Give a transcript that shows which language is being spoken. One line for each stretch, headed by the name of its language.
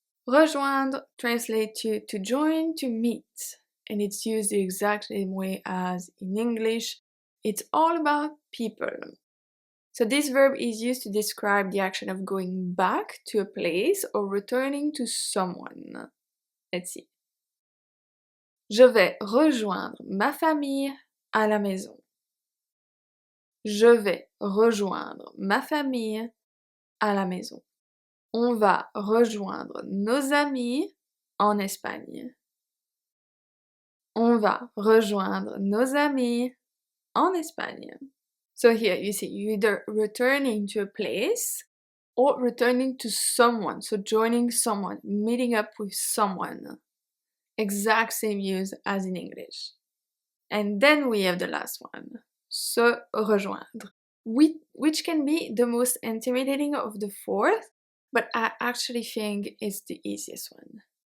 English: Rejoindre translates to join, to meet, and it's used the exact same way as in English. It's all about people. So this verb is used to describe the action of going back to a place or returning to someone. Let's see.
French: Je vais rejoindre ma famille à la maison. Je vais rejoindre ma famille à la maison. On va rejoindre nos amis en Espagne. On va rejoindre nos amis en Espagne.
English: So here you see you're either returning to a place or returning to someone. So joining someone, meeting up with someone. Exact same use as in English. And then we have the last one, se rejoindre, which can be the most intimidating of the fourth, but I actually think it's the easiest one.